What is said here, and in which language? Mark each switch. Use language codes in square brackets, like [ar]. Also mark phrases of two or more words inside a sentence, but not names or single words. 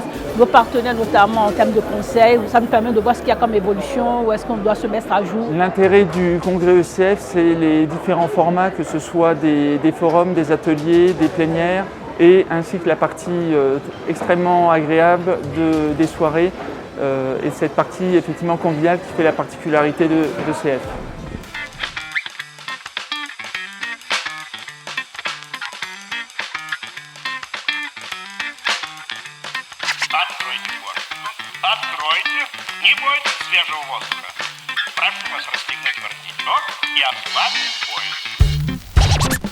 [fr] Nos partenaires, notamment en termes de conseils, ça nous permet de voir ce qu'il y a comme évolution, où est-ce qu'on doit se mettre à jour. L'intérêt du congrès ECF, c'est les différents formats, que ce soit des forums, des ateliers, des plénières, et ainsi que la partie extrêmement agréable des soirées. Et cette partie effectivement conviviale qui fait la particularité de CF. [ru] Откройте форточку. Откройте. Не бойтесь свежего воздуха. Прошу вас расстегнуть воротничок и ослабить пояс.